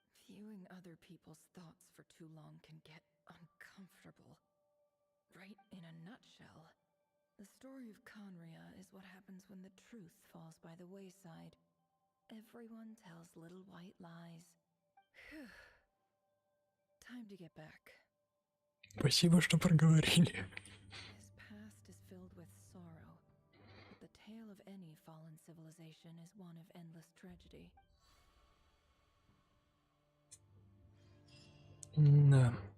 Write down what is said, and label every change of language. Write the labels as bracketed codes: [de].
[en] Viewing other people's thoughts for too long can get uncomfortable. Right in a nutshell, the story of Conria is what happens when the truth falls by the wayside. Everyone tells little white lies. Phew. Time to get back. [ru] Спасибо, что проговорили. [en] His past is filled with sorrow, but the tale of any fallen civilization is one of endless tragedy. [ru] Да.